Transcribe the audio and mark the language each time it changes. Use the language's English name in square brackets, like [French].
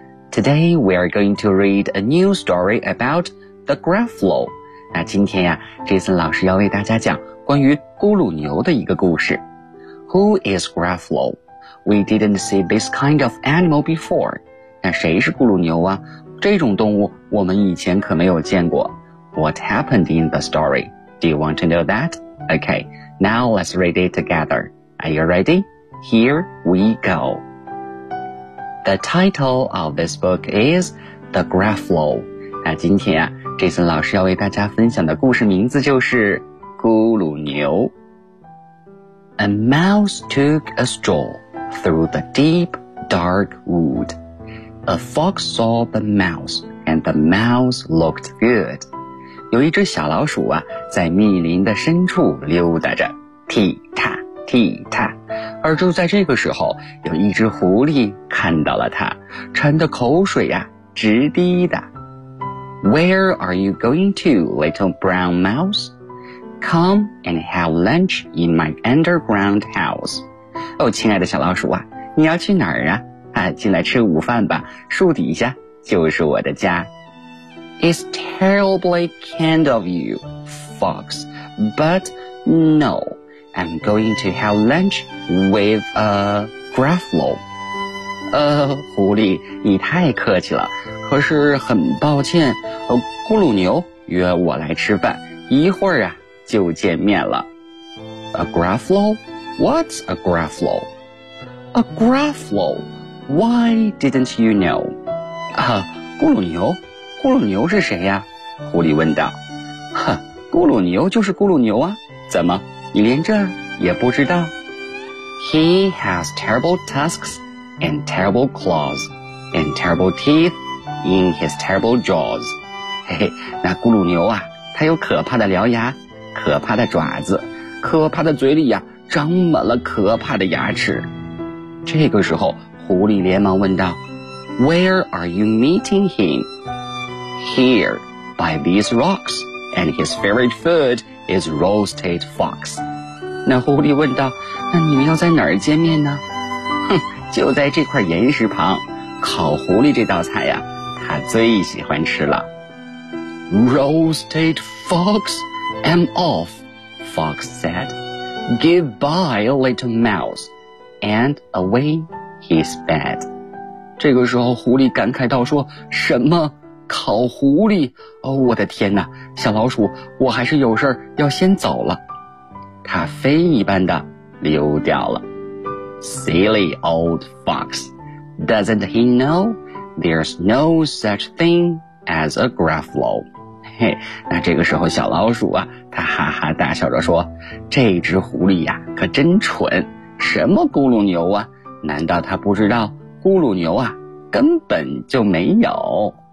[English] Today we are going to read a new story about the Gruffalo. [Chinese] 那今天呀 ，Jason 老师要为大家讲关于咕噜牛的一个故事。 [English] Who is Gruffalo? We didn't see this kind of animal before. [Chinese] 那谁是咕噜牛啊？这种动物我们以前可没有见过。 [English] What happened in the story? Do you want to know that? Okay, now let's read it together. Are you ready? Here we go. The title of this book is The Gruffalo. [Chinese] 那今天啊 ,Jason 老师要为大家分享的故事名字就是咕噜牛。 [English] A mouse took a stroll through the deep, dark wood. A fox saw the mouse, and the mouse looked good. [Chinese] 有一只小老鼠啊在密林的深处溜达着，踢踏踢踏。而就在这个时候，有一只狐狸看到了它，馋得口水呀直滴的。 [English] Where are you going to, little brown mouse? Come and have lunch in my underground house. [Chinese] 哦，亲爱的小老鼠啊，你要去哪儿啊？啊，进来吃午饭吧，树底下就是我的家。 [English] It's terribly kind of you, fox, but no. I'm going to have lunch with a Gruffalo. [Chinese] 狐狸，你太客气了。可是很抱歉，咕噜牛约我来吃饭，一会儿啊就见面了。 [English] A Gruffalo? What's a Gruffalo? A Gruffalo? Why didn't you know? [Chinese] 咕噜牛？咕噜牛是谁呀？狐狸问道。哼，咕噜牛就是咕噜牛啊，怎么？你连这也不知道。 [English] He has terrible tusks and terrible claws and terrible teeth in his terrible jaws. [Chinese] 嘿嘿，那咕噜牛啊，它有可怕的獠牙，可怕的爪子，可怕的嘴里呀，长满了可怕的牙齿。这个时候，狐狸连忙问道 ： [English] “Where are you meeting him? Here, by these rocks, and his favorite food.” is roasted fox. [Chinese] 那狐狸问道，那你们要在哪儿见面呢？哼，就在这块岩石旁，烤狐狸这道菜呀，他最喜欢吃了。 [English] Roasted fox, I'm off, fox said. Goodbye, little mouse. And away he sped. [Chinese] 这个时候狐狸感慨道说，什么？烤狐狸？哦，我的天哪，小老鼠，我还是有事儿要先走了。它飞一般的溜掉了。 [English] Silly old fox. Doesn't he know there's no such thing as a Gruffalo? [Chinese] 嘿，那这个时候小老鼠啊，它哈哈大笑着说，这只狐狸呀，可真蠢，什么咕噜牛啊，难道它不知道咕噜牛啊，根本就没有。